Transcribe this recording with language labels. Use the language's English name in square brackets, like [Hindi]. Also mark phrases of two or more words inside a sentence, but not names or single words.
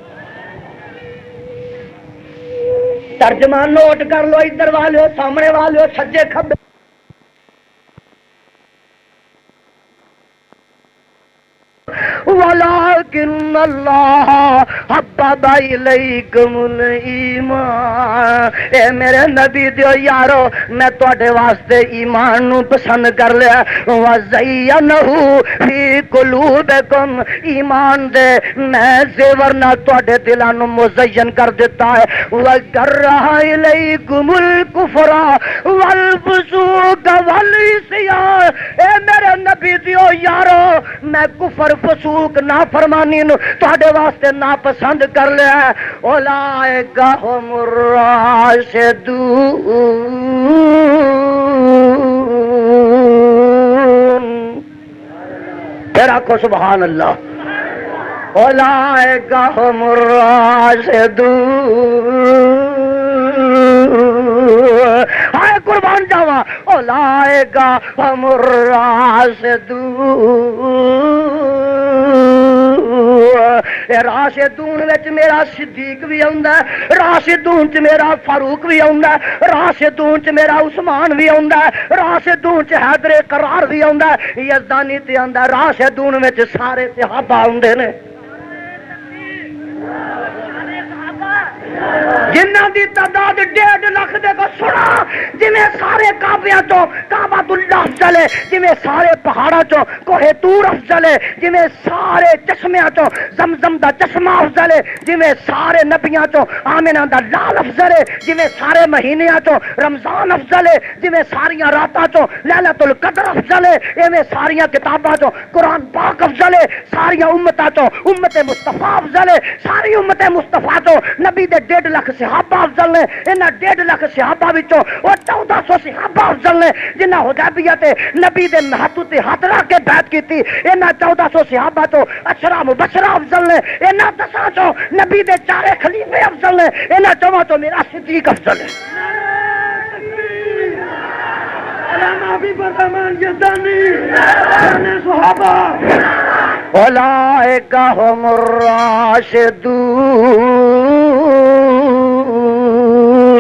[Punjabi] ترجمہ نوٹ کر لو، ادھر والے سامنے والے سجے کھبے۔ [Arabic] وَلَٰكِنَّ اللَّهَ حَبَّبَ إِلَيْكُمُ الْإِيمَانَ۔ [Punjabi] اے میرے نبی دیو یارو، میں تواڈے واسطے ایمان نو پسند کر لیا۔ [Arabic] وَزَيَّنَهُ فِي قُلُوبِكُمْ، [Punjabi] ایمان دے میں زیور نہ تواڈے دلاں نو مزین کر دیتا ہے۔ [Arabic] وَكَرَّهَ إِلَيْكُمُ الْكُفْرَ وَالْفُسُوقَ وَالْعِصْيَانَ۔ [Punjabi] اے میرے نبی دیو یارو، میں کفر فسوق نافرمانی نو تواڈے واسطے ناپسند کر لیا ہے۔ [Arabic] اولئک هم الراشدون۔ [Punjabi] پھر آکھو [Arabic] سبحان اللہ۔ اولئک هم الراشدون۔ [Punjabi] ہائے قربان جاوا، [Arabic] اولئک هم الراشدون۔ [Punjabi] راشدون وچ میرا صدیق بھی آندا ہے، راشدون چ میرا فاروق بھی آندا ہے، راشدون چ میرا عثمان بھی آندا ہے، راشدون چ حیدر قرار بھی آندا ہے، یزدانی تے آندا ہے۔ راشدون وچ سارے صحابہ آندے نے جنہ دی تعداد 1.5 لاکھ دے کو سنا، جویں سارے کعبیاں چوں کعبۃ اللہ افضل ہے، جویں سارے پہاڑاں چوں کوہ طور افضل ہے، جویں سارے چشمیاں چوں زمزم دا چشمہ افضل ہے، جویں سارے نبیاں چوں آمنہ دا لال افضل ہے، جویں سارے مہینیاں چوں رمضان افضل ہے، جویں ساریاں راتاں چوں لیلۃ القدر افضل ہے، ایویں ساریاں کتاباں چوں قرآن پاک افضل ہے، ساریاں امتاں چوں امت مصطفیٰ افضل ہے، ساری امت مصطفیٰ چوں نبی دے 1.5 لاکھ صحابہ افضل نے۔ انہاں 1.5 لاکھ صحابہ وچوں وہ 1400 صحابہ افضل نے جنہاں حدیبیہ تے نبی دے ہاتھ تے ہاتھ رکھ کے بیعت کیتی۔ انہاں 1400 صحابہ چوں 10 مبشرہ افضل نے، انہاں 10 چوں نبی دے 4 خلیفے افضل نے، انہاں 4 چوں میرا صدیق افضل ہے۔ [Arabic] اولئک هم الراشدون۔